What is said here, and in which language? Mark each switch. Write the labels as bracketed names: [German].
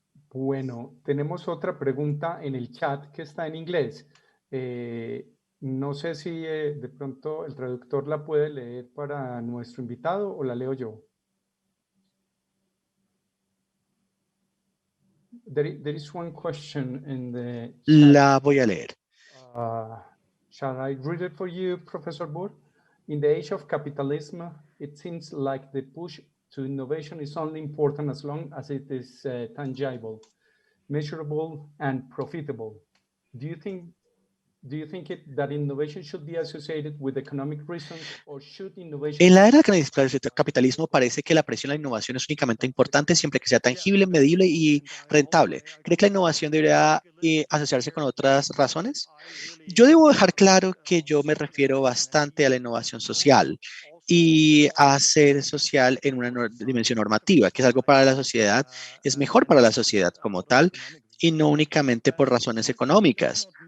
[Spanish] Bueno, tenemos otra pregunta en el chat que está en inglés. No sé si de pronto el traductor la puede leer para nuestro invitado o la leo yo. [English] There is one question in the chat. [Spanish] La voy a leer. [English] Shall I read it for you, Professor Burr? In the age of capitalism, it seems like the push to innovation is only important as long as it is tangible, measurable, and profitable. Do you think that innovation should be associated with economic reasons, or should innovation... [Spanish] En la era del capitalismo parece que la presión a la innovación es únicamente importante siempre que sea tangible, medible y rentable. ¿Cree que la innovación debería asociarse con otras razones? Yo debo dejar claro que yo me refiero bastante a la innovación social y a ser social en una dimensión normativa, que es algo para la sociedad, es mejor para la sociedad como tal y no únicamente por razones económicas.